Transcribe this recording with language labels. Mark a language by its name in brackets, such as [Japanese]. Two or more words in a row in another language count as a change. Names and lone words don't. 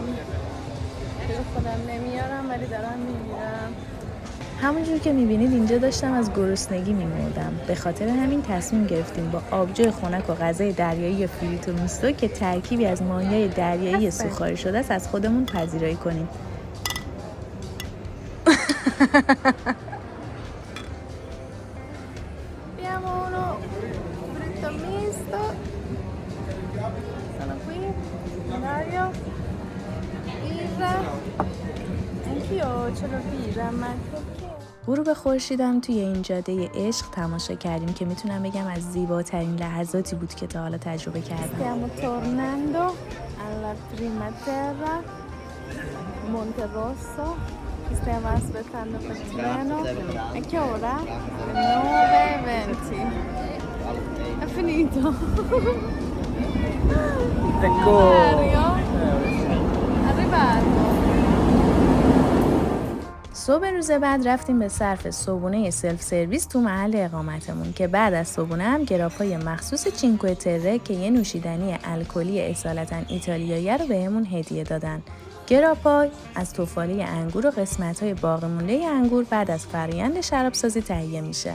[Persian] خودم نمیارم ولی دارم میمیرم. همونجور که میبینید اینجا داشتم از گرسنگی میمردم. به خاطر همین تصمیم گرفتیم با آبجو خنک و غذای دریایی [Italian] fritto misto [Persian] که ترکیبی از ماهی‌های دریایی سوخاری شده است از خودمون پذیرایی کنیم. [Italian] Abbiamo uno fritto misto. Sono qui. Dario. Birra. Anch'io ce l'ho birra, ma [Persian] غروب خورشیدم توی این جاده عشق تماشا کردیم که میتونم بگم از زیباترین لحظاتی بود که تا حالا تجربه کردم. [Italian] Stiamo tornando alla prima terra, Monte Rosso. Stiamo aspettando per il treno. A che ora? 9:20. È finito. Ecco. Dario. Arrivato. [Persian] صبح روز بعد رفتیم به صرف صبحونه سلف سرویس تو محل اقامتمون که بعد از صبحونه هم گراپای مخصوص چینکوه تره که یه نوشیدنی الکلی اصالتاً ایتالیایی رو بهمون هدیه دادن. گراپای از تفاله انگور و قسمت‌های باقی مونده انگور بعد از فرآیند شرابسازی تهیه میشه.